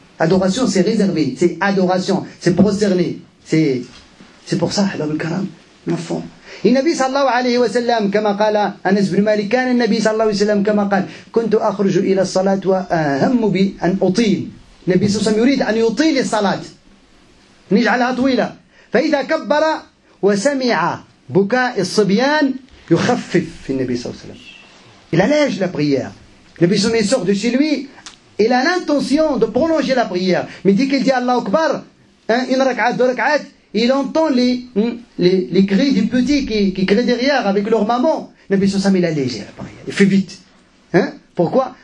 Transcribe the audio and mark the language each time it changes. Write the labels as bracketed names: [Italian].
[French] Adoration, c'est réservé. C'est adoration. C'est prosterné. C'est pour ça, Ahbab al-Karam, l'enfant. Et Nabi sallallahu alayhi wa sallam, comme [Arabic] قال أنس بن مالك, كان النبي صلى الله عليه وسلم كما قال كنت أخرج إلى الصلاة وأهم بأن أطيل. النبي صلى الله عليه وسلم يريد أن يطيل الصلاة. نجعلها طويلة. فإذا كبر وسمع بكاء الصبيان يخفف في النبي صلى الله عليه وسلم. [French] Il allège la prière. Le Nabi sort de chez lui, il a l'intention de prolonger la prière. Mais dès qu'il dit Allah Akbar, une rak'at, deux rak'at, il entend les cris du petit qui crient derrière avec leur maman. Le Nabi sallallahu alayhi wa sallam, il allège la prière. Il fait vite. Pourquoi?